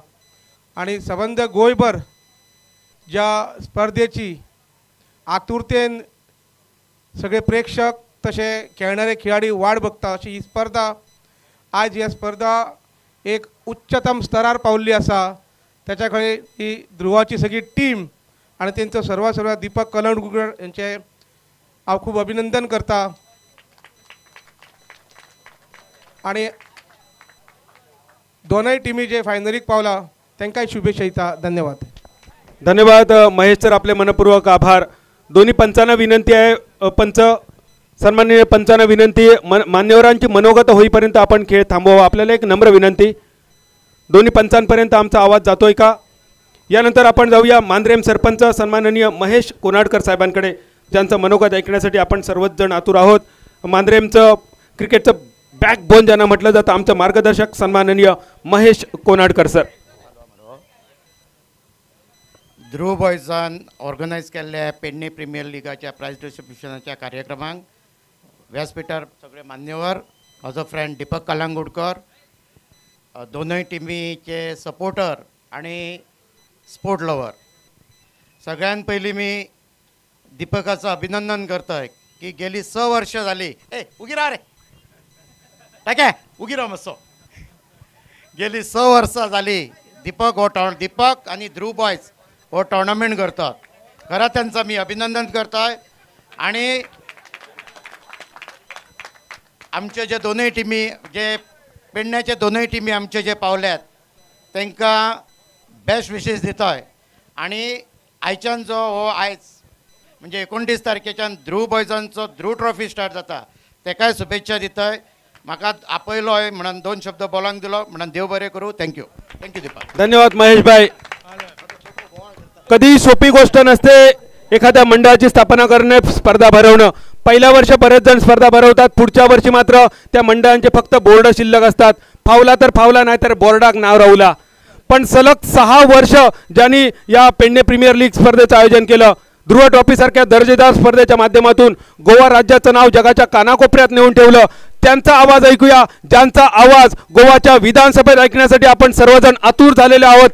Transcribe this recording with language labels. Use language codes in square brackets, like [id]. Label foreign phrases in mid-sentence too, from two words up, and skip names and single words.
[kok] आणि संबंध गोंयभर ज्या स्पर्धेची आतुरतेन सगळे प्रेक्षक तसे खेळणारे खेळाडी वाट बघता, अशी ही स्पर्धा आज ही स्पर्धा एक उच्चतम स्तरार पावल्ली आसा. त्याच्या खाली ही ध्रुवाची सगळी टीम आणि त्यांचं सर्व दीपक कलंगुटकर यांचे हांव खूब अभिनंदन करता. आणि दोनूय टिमी जे फायनलीक पावला तांकांय शुभेच्छा दिता. धन्यवाद. [mr] धन्यवाद महेश सर, आपले मनपूर्वक आभार. दोन्ही पंचांना विनंती आहे, पंच सन्माननीय पंचांना विनंती, मान्यवरांची मनोगत होईपर्यंत आपण खेळ थांबवा. आपल्याला एक नम्र विनंती, दोन्ही पंचांपर्यंत आमचा आवाज जातोय का? यानंतर आपण जाऊया मांद्रेम सरपंच सन्माननीय महेश कोनाडकर साहेबांकडे, ज्यांचं मनोगत ऐकण्यासाठी आपण सर्वच जण आतुर आहोत. मांद्रेमचं क्रिकेटचं बॅकबोन ज्यांना म्हटलं जातं, आमचं मार्गदर्शक सन्माननीय महेश कोनाडकर सर. [kok] ध्रुव बॉयजान ऑर्गनायज केल्ल्या पेडणे प्रीमियर लीगाच्या प्राइज डिस्ट्रिब्युशनाच्या कार्यक्रमांक व्यासपीठार सगळे मान्यवर, म्हजो फ्रेंड दीपक कलंगुटकर, दोनूय टिमीचे सपोर्टर आणि [en] sport lover, [kok] सगळ्यात पयलीं मी दीपकाचं अभिनंदन करतोय की गेली 6 वर्ष जाली. उगी राहा रे टाके, उगी राहा मातसो. गेली 6 वर्सां जाली दीपक आणि ध्रुव बॉयज हो टोर्नामेंट करतात. [mr] खरं त्यांचं मी अभिनंदन करतोय. [kok] आणि आमचे जे दोनूय टिमी, जे पेडण्याचे दोनूय टिमी आमचे जे पावल्यात, तांकां बेस्ट विशेस दितोय. आणि आयच्यान जो हो आयज म्हणजे 29 तारखेच्यान ध्रुव बॉयजांचो ध्रुव ट्रॉफी स्टार्ट जाता, ताकाय शुभेच्छा दितोय. म्हाका आपयलोय म्हणून 2 शब्द बोलांक दिलो म्हणून देव बरें करूं. [en] थँक्यू दीपक. [mr] धन्यवाद महेश भाई. कधी सोपी गोष्ट नसते एखाद्या मंडळाची स्थापना करणे, स्पर्धा भरवणं. पहिल्या वर्ष बरेच जण स्पर्धा भरवतात, पुढच्या वर्षी मात्र त्या मंडळांचे फक्त बोर्ड शिल्लक असतात. [kok] फावला तर फावला, नाही तर बोर्डाक नाव राहुला. [mr] पण सलग 6 वर्ष ज्यांनी या पेडणे प्रीमियर लीग स्पर्धेचं आयोजन केलं, ध्रुव ट्रॉफी सारख्या दर्जेदार स्पर्धेच्या माध्यमातून गोवा राज्याचं नाव जगाच्या कानाकोपऱ्यात नेऊन ठेवलं, त्यांचा आवाज ऐकूया, ज्यांचा आवाज गोवाच्या विधानसभेत ऐकण्यासाठी आपण सर्वजण आतुर झालेले आहोत.